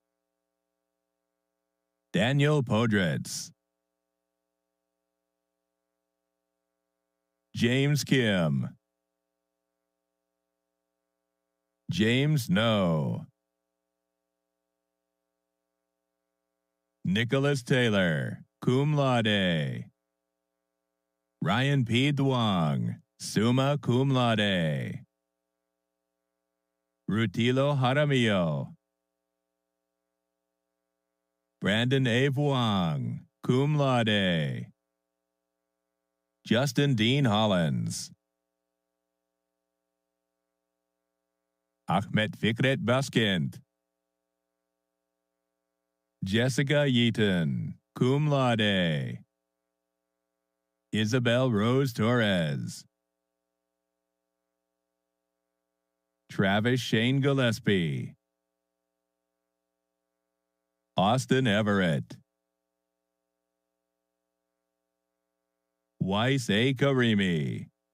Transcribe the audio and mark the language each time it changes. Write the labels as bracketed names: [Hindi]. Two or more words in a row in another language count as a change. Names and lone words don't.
[English] Daniel Podritz. James Kim. James No. Nicholas Taylor, [Latin] cum laude. [English] Ryan P. Duong, [Latin] summa cum laude. [English] Rutilo Jaramillo. Brandon A. Vuong, [Latin] cum laude. [English] Justin Dean Hollins. Ahmed Fikret Baskind. Jessica Yeaton, [Latin] cum laude. [English] Isabel Rose Torres. Travis Shane Gillespie. Austin Everett. Weiss A. Karimi.